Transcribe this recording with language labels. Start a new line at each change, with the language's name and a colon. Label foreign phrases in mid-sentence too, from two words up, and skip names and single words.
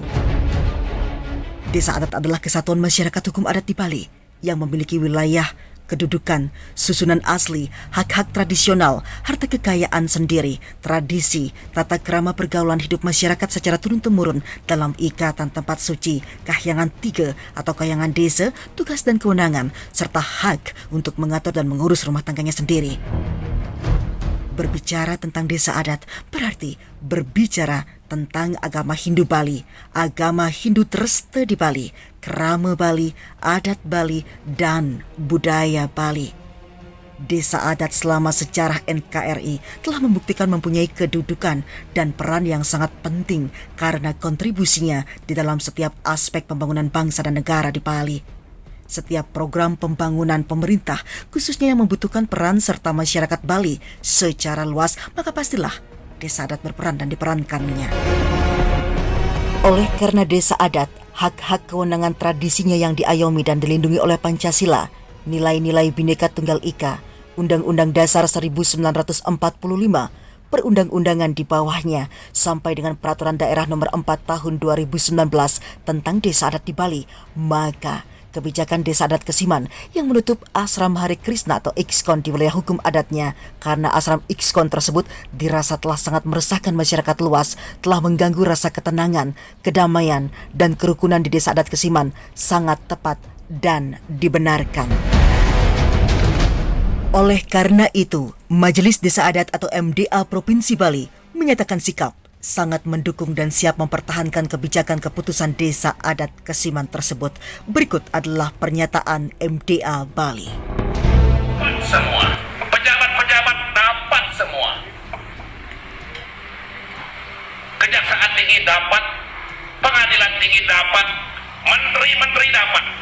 Indonesian: Desa adat adalah kesatuan masyarakat hukum adat di Bali yang memiliki wilayah, kedudukan, susunan asli, hak-hak tradisional, harta kekayaan sendiri, tradisi, tata krama pergaulan hidup masyarakat secara turun-temurun dalam ikatan tempat suci, kahyangan 3 atau kahyangan desa, tugas dan kewenangan, serta hak untuk mengatur dan mengurus rumah tangganya sendiri. Berbicara tentang desa adat berarti berbicara tentang agama Hindu Bali, agama Hindu Treste di Bali, krama Bali, adat Bali, dan budaya Bali. Desa adat selama sejarah NKRI telah membuktikan mempunyai kedudukan dan peran yang sangat penting karena kontribusinya di dalam setiap aspek pembangunan bangsa dan negara di Bali. Setiap program pembangunan pemerintah, khususnya yang membutuhkan peran serta masyarakat Bali secara luas, maka pastilah desa adat berperan dan diperankannya. Oleh karena desa adat, hak-hak kewenangan tradisinya yang diayomi dan dilindungi oleh Pancasila, nilai-nilai Bhinneka Tunggal Ika, Undang-Undang Dasar 1945, perundang-undangan di bawahnya, sampai dengan Peraturan Daerah Nomor 4 Tahun 2019 tentang desa adat di Bali, maka kebijakan desa adat Kesiman yang menutup Asram Hare Krishna atau IKSKON di wilayah hukum adatnya karena asram IKSKON tersebut dirasa telah sangat meresahkan masyarakat luas, telah mengganggu rasa ketenangan, kedamaian, dan kerukunan di desa adat Kesiman sangat tepat dan dibenarkan. Oleh karena itu, Majelis Desa Adat atau MDA Provinsi Bali menyatakan sikap sangat mendukung dan siap mempertahankan kebijakan keputusan desa adat Kesiman tersebut. Berikut adalah pernyataan MDA Bali. Semua pejabat-pejabat dapat semua, kejaksaan tinggi dapat, pengadilan tinggi dapat, menteri-menteri dapat.